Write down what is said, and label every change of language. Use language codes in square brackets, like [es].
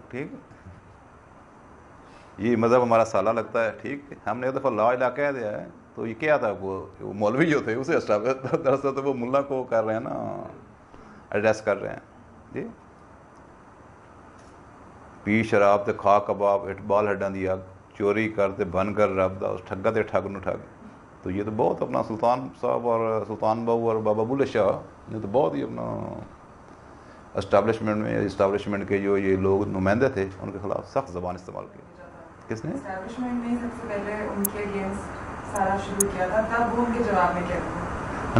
[ur] ٹھیک، یہ مذہب ہمارا سالہ لگتا ہے. ٹھیک، ہم نے ایک دفعہ لا الہ کہہ دیا ہے تو یہ کیا تھا، وہ مولوی جو تھے اسے دراصل تو وہ ملا کو کر رہے ہیں نا، ایڈریس کر رہے ہیں. [pa] جی، پی شراب تے کھا کباب، اٹبال ہڈاں دی اگ، چوری کر تے بن کر رب دا، اس ٹھگا تے ٹھگ نو ٹھگ. [ur] تو یہ تو بہت اپنا سلطان صاحب اور سلطان بہو اور بابا بلے شاہ نے تو بہت ہی اپنا اسٹیبلشمنٹ کے جو یہ لوگ نمائندے تھے ان کے خلاف سخت زبان استعمال کی. کس نے اسٹیبلشمنٹ نے سب سے پہلے ان کے اگینسٹ سارا شروع کیا تھا، تب وہ ان کے جواب میں کیا تھا؟